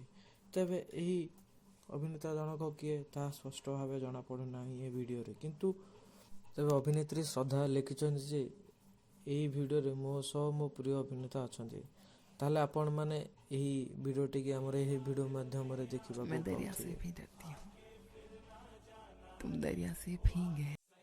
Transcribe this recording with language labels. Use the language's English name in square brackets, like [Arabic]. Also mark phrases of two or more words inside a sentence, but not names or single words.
[Odia] ତେବେ ଏହି ଅଭିନେତା ଜଣକ କିଏ ତାହା ସ୍ପଷ୍ଟ ଭାବେ ଜଣାପଡ଼ୁନାହିଁ ଏ ଭିଡ଼ିଓରେ। କିନ୍ତୁ ତେବେ ଅଭିନେତ୍ରୀ ଶ୍ରଦ୍ଧା ଲେଖିଛନ୍ତି ଯେ ଏହି ଭିଡ଼ିଓରେ ମୋ ସହ ମୋ ପ୍ରିୟ ଅଭିନେତା ଅଛନ୍ତି। ତାହେଲେ ଆପଣମାନେ ଏହି ଭିଡ଼ିଓଟିକି ଆମର ଏହି ଭିଡ଼ିଓ ମାଧ୍ୟମରେ ଦେଖିବାକୁ [Hindi] मैं दरिया से [Odia] ପାଉଥିବେ। [Hindi] भी डरती हूँ, तुम दरिया से भी गहरी